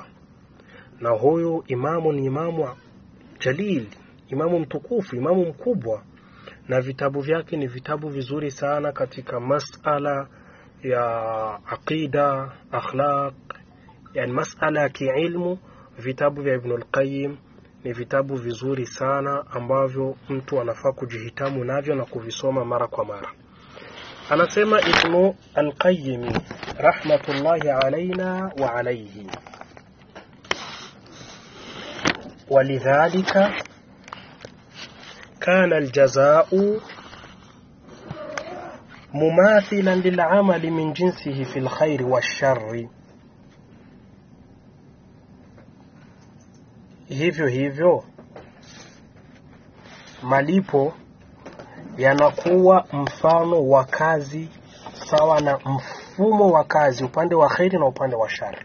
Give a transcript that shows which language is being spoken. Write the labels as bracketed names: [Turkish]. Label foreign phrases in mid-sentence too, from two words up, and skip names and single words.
[Swahili] Na huyu imamu ni imamu jalil, imamu mtukufu, imamu mkubwa, na vitabu vyake ni vitabu vizuri sana katika masala ya aqida, akhlaq, yani masala ya kiilmu. Vitabu vya Ibn al-Qayyim ni vitabu vizuri sana ambavyo mtu anafaa kujihitamu navyo na kuvisoma mara kwa mara. [Arabic] Anasema Ibn al-Qayyim رحمة الله علينا وعليه، ولذلك كان الجزاء مماثلا للعمل من جنسه في الخير والشر. [Swahili] hivyo malipo yanakuwa mfano wa kazi sawa na mfumo wa kazi upande wa khairi na upande wa shari.